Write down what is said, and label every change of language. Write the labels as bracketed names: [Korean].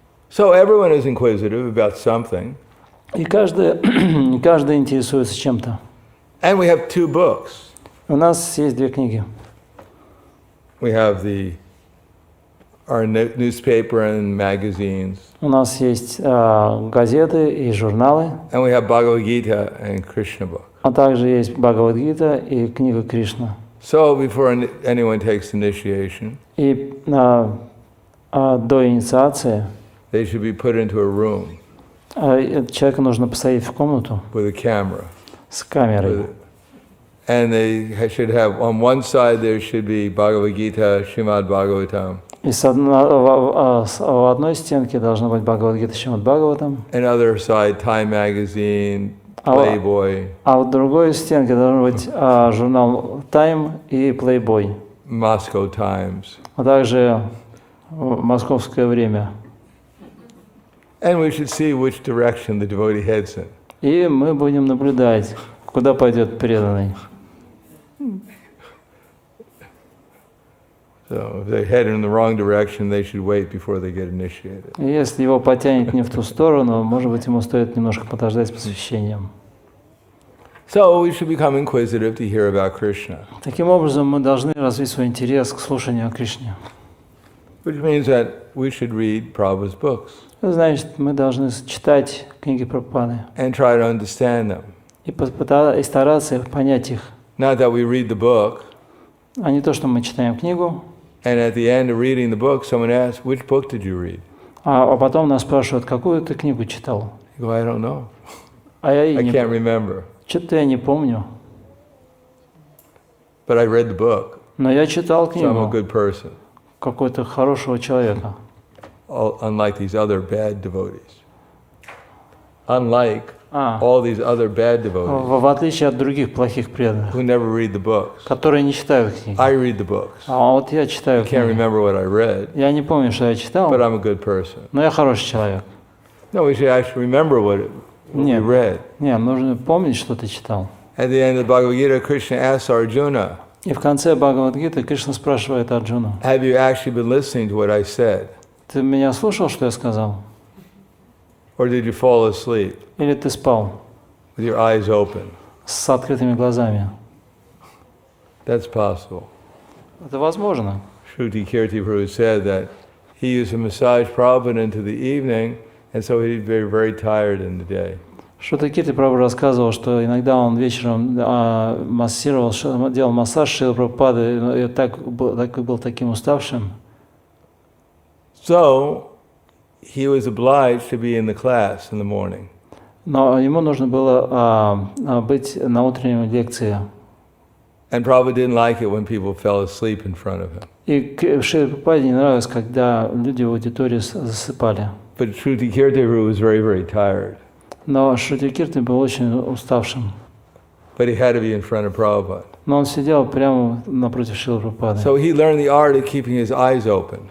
[English] So everyone is inquisitive about something. [Russian] И каждый интересуется чем-то. [English] And we have two books. [Russian] У нас есть две книги. [English] We have our newspaper and magazines. [Russian] У нас есть газеты и журналы. [English] And we have Bhagavad Gita and Krishna book. [Russian] А также есть Бхагавад-гита и книга Кришна. [English] So before anyone takes initiation, [Russian] И до инициации [English] they should be put into a room [Russian] человека нужно посадить в комнату [English] with a camera. [Russian] с камерой. [English] And they should have, on one side there should be Bhagavad Gita, Srimad Bhagavatam. [Russian] И в одной стенке должна быть Бхагавад-гита Шримад Бхагаватам. [English] And other side, Time Magazine, Playboy. [Russian] А в другой стенке должен быть журнал Time и Playboy. [English] Moscow Times. [Russian] А также московское время. [English] And we should see which direction the devotee heads in. [Russian] И мы будем наблюдать, куда пойдет преданный. [English] So if they head in the wrong direction, they should wait before they get initiated. [Russian] И если его потянет не в ту сторону, может быть, ему стоит немножко подождать с посвящением. [English] So we should become inquisitive to hear about Krishna. [Russian] Таким образом, мы должны развить свой интерес к слушанию о Кришне. [English] Which means that we should read Prabhupada's books. [Russian] Это значит, мы должны читать книги Прабхупады [English] And try to understand them. [Russian] и стараться понять их. [English] Not that we read the book, [Russian] А не то, что мы читаем книгу, [English] and at the end of reading the book, someone asks, which book did you read? [Russian] а потом нас спрашивают, какую ты книгу читал? [English] You go, I don't know. [Russian] А я [English] I can't remember. [Russian] Что-то я не помню. [English] But I read the book, [Russian] Но я читал [English] so I'm a good person. [Russian] какого-то хорошего человека. [English] Unlike these other bad devotees. Unlike [Russian] А, [English] all these other bad devotees [Russian] в отличие от других плохих преданных, [English] who never read the books. [Russian] которые не читают книги. [English] I read the books. [Russian] А вот я читаю [English] I can't [Russian] книги. [English] remember what I read, [Russian] Я не помню, что я читал, [English] but I'm a good person. [Russian] но я хороший человек. [English] No, we should actually remember what we [Russian] Нет, [English] read. [Russian] нет, нужно помнить, что ты читал. [English] At the end of the Bhagavad Gita, Krishna asks Arjuna, [Russian] И в конце Бхагавад-гиты Кришна спрашивает Арджуну: [English] have you actually been listening to what I said? [Russian] ты меня слушал, что я сказал? [English] Or did you fall asleep [Russian] Или ты спал [English] with your eyes open? [Russian] с открытыми глазами? [English] That's possible. [Russian] Это возможно. [English] Shruti Kirti Prabhu said that he used to massage Prabhupada into the evening, and so he'd be very tired in the day. [Russian] Шрута Кирти Прабху рассказывал, что иногда он вечером массировал, делал массаж Шрилы Прабхупады, и так был таким уставшим. [English] So he was obliged to be in the class in the morning. [Russian] Но ему нужно было быть на утренней лекции. [English] And Prabhupada didn't like it when people fell asleep in front of him. [Russian] И Шриле Прабхупаде не нравилось, когда люди в аудитории засыпали. [English] But Shruti Kirti Prabhu was very, very tired. [Russian] Но Шрути Кирти был очень уставшим. [English] But he had to be in front of Prabhupada. [Russian] Но он сидел прямо напротив Шрилы Прабхупады. [English] So he learned the art of keeping his eyes open.